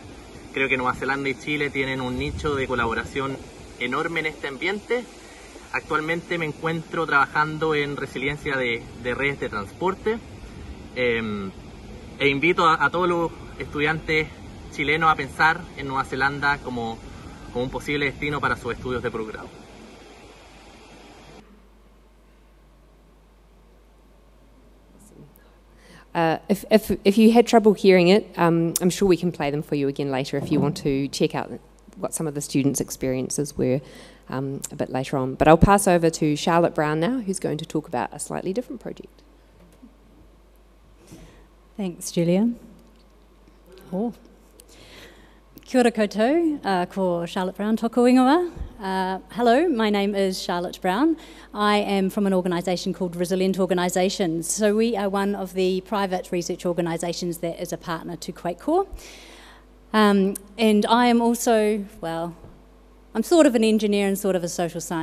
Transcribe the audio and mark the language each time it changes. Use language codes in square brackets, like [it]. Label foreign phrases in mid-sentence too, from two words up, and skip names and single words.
[es] Creo que Nueva Zelanda y Chile tienen un nicho de colaboración enorme en este ambiente. Actualmente me encuentro trabajando en resiliencia de redes de transporte e invito a todos los estudiantes chilenos a pensar en Nueva Zelanda como como un posible destino para sus estudios de posgrado. [en] If you had trouble hearing it, I'm sure we can play them for you again later if you want to check out what some of the students' experiences were a bit later on. But I'll pass over to Charlotte Brown now, who's going to talk about a slightly different project. Thanks, Julia. Oh. [mi] Kia ora koutou, ko Charlotte Brown toko ingoa. [en] Hello, my name is Charlotte Brown. I am from an organisation called Resilient Organisations. So we are one of the private research organisations that is a partner to Quake Corps. And I am also, well, I'm sort of an engineer and sort of a social scientist.